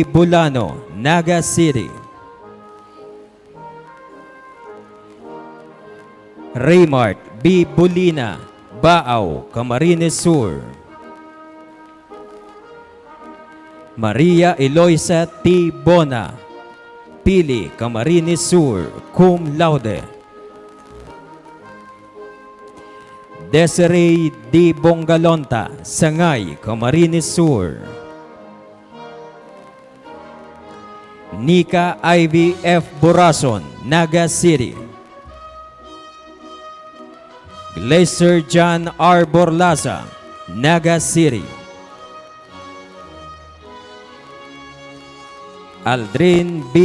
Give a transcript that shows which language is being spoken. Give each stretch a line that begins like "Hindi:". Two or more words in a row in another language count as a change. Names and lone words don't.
English: Bulano, Naga City. Raymart B. Bulina, Baaw, Camarines Sur. Maria Eloisa T. Bona, Pili, Camarines Sur,
Latin: cum laude.
English: Desiree D. Bongalonta, Sangay, Camarines Sur. Nika Ivy F. Borason, Naga City. Glacier John R. Borlaza, Naga City. Aldrin B.